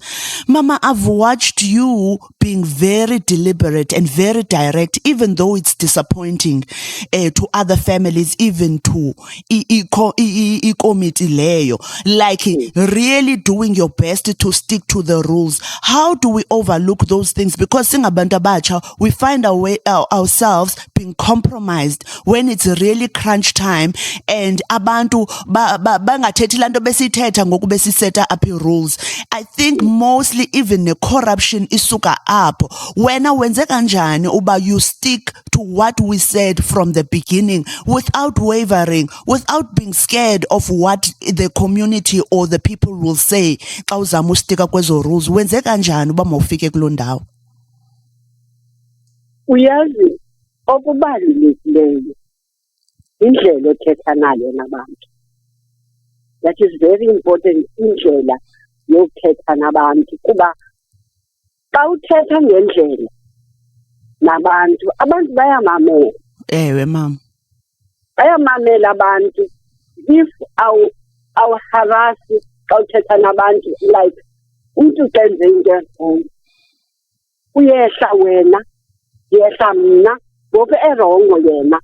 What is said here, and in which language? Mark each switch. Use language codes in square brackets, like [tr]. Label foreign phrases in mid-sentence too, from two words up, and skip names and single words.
[en] Mama, I've watched you being very deliberate and very direct, even though it's disappointing to other families, even to committee leyo, like really doing your best to stick to the rules. How do we overlook those things? [xh] Because singabantu abatsha, [en] we find ourselves being compromised when it's really crunch time and [xh] abantu bangathethi lanto besithetha ngoku besiseta [en] up rules. I think mostly even the corruption [xh] isuka apho. Wena wenze kanjani uba [en] you stick to what we said from the beginning without wavering, without being scared of what the community or the people will say [xh] xa uzama ustika kwezo rules? Wenze kanjani uba mawufike kuloo ndawo? Uyazi okubalulekileyo indlela othetha nayo nabantu. [en] That is very important, [xh] indlela yokuthetha nabantu, kuba xa uthetha ngendlela nabantu, abantu bayamamela. Ewe mama. Bayamamela abantu. If harass xa uthetha nabantu, like umntu kenze into uyehla wena, yehla mna, ngoku erongo yena.